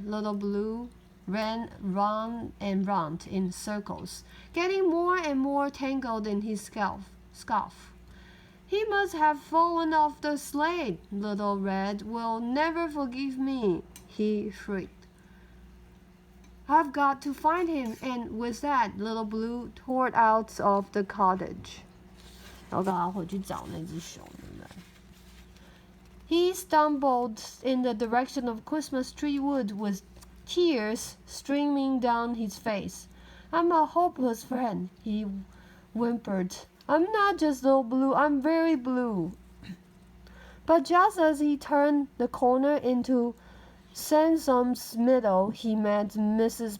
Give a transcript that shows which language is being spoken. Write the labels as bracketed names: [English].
[English] Little Blue ran round and round in circles, getting more and more tangled in his scarf. He must have fallen off the sled. Little Red will never forgive me, he shrieked. I've got to find him, and with that, Little Blue tore out of the cottage. [Chinese] 然后赶快回去找那只熊，对不对？ [English] He stumbled in the direction of Christmas Tree Wood with tears streaming down his face. I'm a hopeless friend, he whimpered. I'm not just Little Blue, I'm very blue. But just as he turned the corner into Sansom's meadow, he met Mrs.